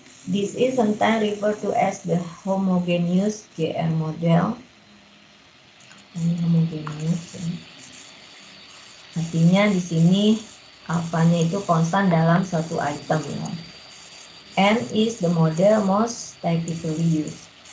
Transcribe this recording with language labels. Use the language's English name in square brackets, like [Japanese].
[English] This is sometimes referred to as the homogeneous GR model. [Indonesian] Ini homogeneous ya. Artinya di sini alfanya itu konstan dalam suatu item ya. [English] N is the model most typically used.